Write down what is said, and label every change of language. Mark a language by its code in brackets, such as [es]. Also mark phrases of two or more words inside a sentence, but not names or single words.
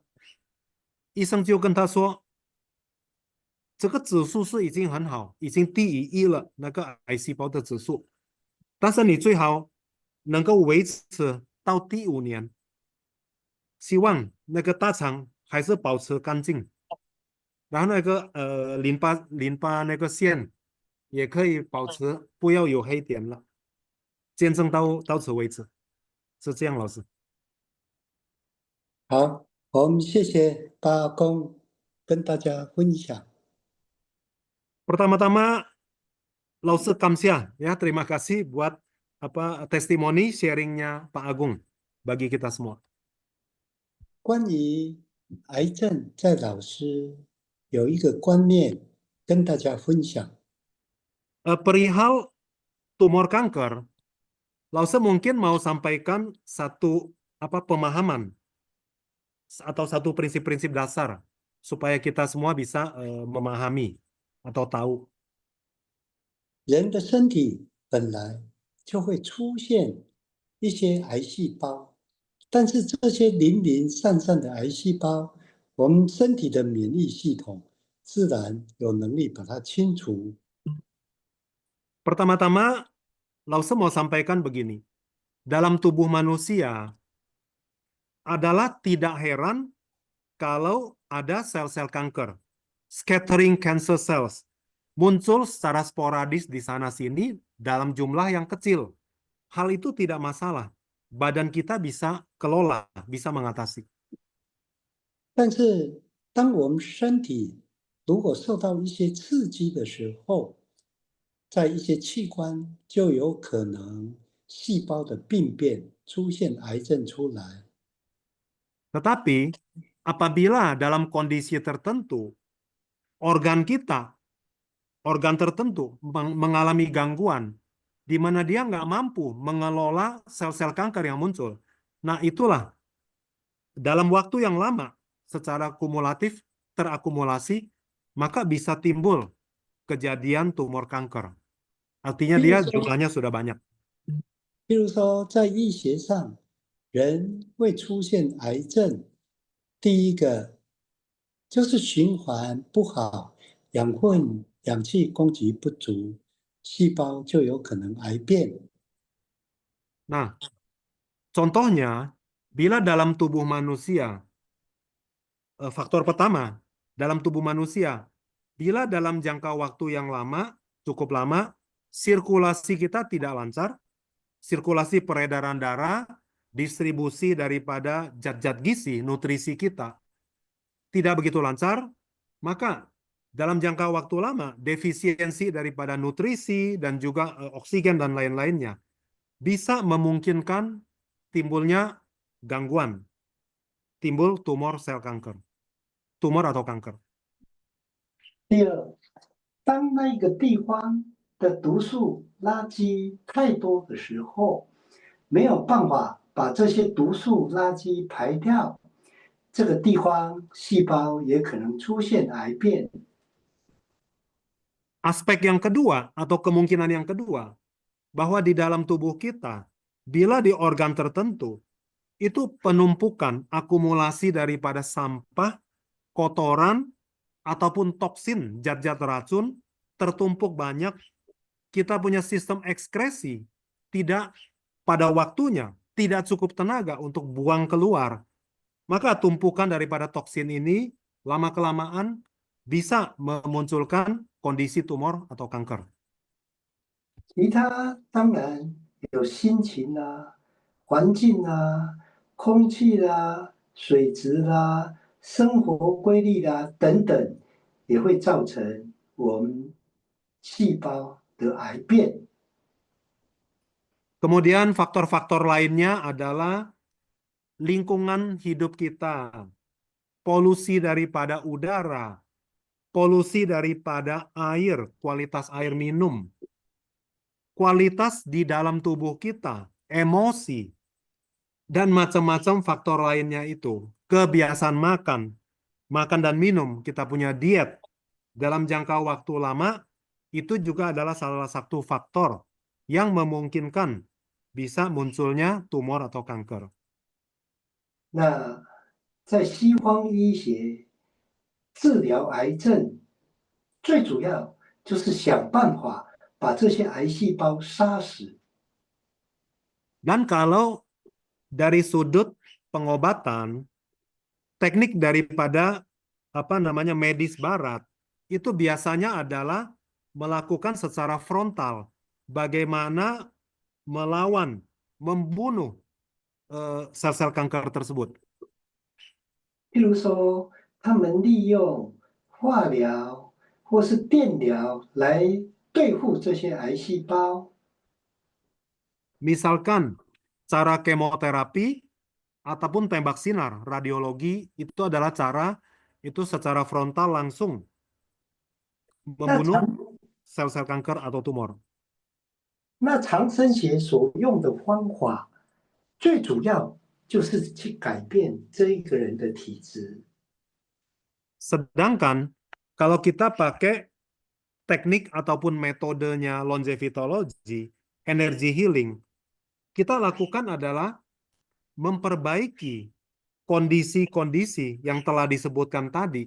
[zh] 医生就跟他说，这个指数是已经很好，已经低于1了，那个癌细胞的指数，但是你最好能够维持到第5年，希望那个大肠还是保持干净，然后那个淋巴那个线也可以保持不要有黑点了。见证到此为止，是这样，老师。好，我们谢谢大阿公跟大家分享。 [id] Pertama-tama, Lause Kamsia, ya terima kasih buat testimoni sharingnya Pak Agung bagi kita semua. [zh] 关于癌症，在老师有一个观念跟大家分享。 [id] Perihal tumor kanker, Lause mungkin mau sampaikan satu pemahaman atau satu prinsip-prinsip dasar supaya kita semua bisa memahami atau tahu. [zh] 人的身体本来就会出现一些癌细胞，但是这些零零散散的癌细胞，我们身体的免疫系统自然有能力把它清除。 [id] Pertama-tama, Lause mau sampaikan begini. Dalam tubuh manusia adalah tidak heran kalau ada sel-sel kanker, [en] scattering cancer cells, [id] muncul secara sporadis di sana-sini dalam jumlah yang kecil. Hal itu tidak masalah. Badan kita bisa kelola, bisa mengatasi. [zh] 但是，当我们身体如果受到一些刺激的时候， 在一些器官就有可能细胞的病变，出现癌症出来。 [id] Tetapi apabila dalam kondisi tertentu organ kita, organ tertentu mengalami gangguan di mana dia nggak mampu mengelola sel-sel kanker yang muncul. Nah, itulah dalam waktu yang lama secara kumulatif terakumulasi, maka bisa timbul kejadian tumor kanker. Artinya dia jumlahnya sudah banyak. [zh] 譬如说，在医学上，人会出现癌症，第一个就是循环不好，氧气供给不足，细胞就有可能癌变。 [id] Nah, contohnya, bila dalam tubuh manusia, faktor pertama, dalam tubuh manusia, bila dalam jangka waktu yang lama, cukup lama, sirkulasi kita tidak lancar, sirkulasi peredaran darah, distribusi daripada zat-zat gizi, nutrisi kita, tidak begitu lancar, maka dalam jangka waktu lama, defisiensi daripada nutrisi dan juga oksigen dan lain-lainnya, bisa memungkinkan timbulnya gangguan, timbul tumor sel kanker, tumor atau kanker. [zh] 第二，当那个地方的毒素垃圾太多的时候，没有办法把这些毒素垃圾排掉，这个地方细胞也可能出现癌变。 [id] Aspek yang kedua atau kemungkinan yang kedua, bahwa di dalam tubuh kita, bila di organ tertentu, itu penumpukan akumulasi daripada sampah, kotoran, ataupun toksin, zat-zat racun, tertumpuk banyak, kita punya sistem ekskresi, tidak pada waktunya, tidak cukup tenaga untuk buang keluar, maka tumpukan daripada toksin ini, lama-kelamaan, bisa memunculkan kondisi tumor atau kanker. [zh] 其他当然有心情啦、环境啦、空气啦、水质啦、生活规律啦等等，也会造成我们细胞的癌变。 [id] Kemudian faktor-faktor lainnya adalah lingkungan hidup kita, polusi daripada udara, polusi daripada air, kualitas air minum, kualitas di dalam tubuh kita, emosi, dan macam-macam faktor lainnya itu. Kebiasaan makan, makan dan minum, kita punya diet dalam jangka waktu lama, itu juga adalah salah satu faktor yang memungkinkan bisa munculnya tumor atau kanker. [zh] 那在西方医学治疗癌症，最主要就是想办法把这些癌细胞杀死。 [id] Dan kalau dari sudut pengobatan, teknik daripada medis barat itu biasanya adalah melakukan secara frontal, bagaimana melawan, membunuh sel-sel kanker tersebut. [zh] 譬如说，他们利用化疗或是电疗来对付这些癌细胞。 [id] Misalkan cara kemoterapi ataupun tembak sinar, radiologi, itu adalah cara itu secara frontal langsung membunuh sel-sel kanker atau tumor. [zh] 那长生学所用的方法，最主要就是去改变这一个人的体质。 [id] Sedangkan kalau kita pakai teknik ataupun metodenya longevitology, [en] energy healing, [id] kita lakukan adalah memperbaiki kondisi-kondisi yang telah disebutkan tadi.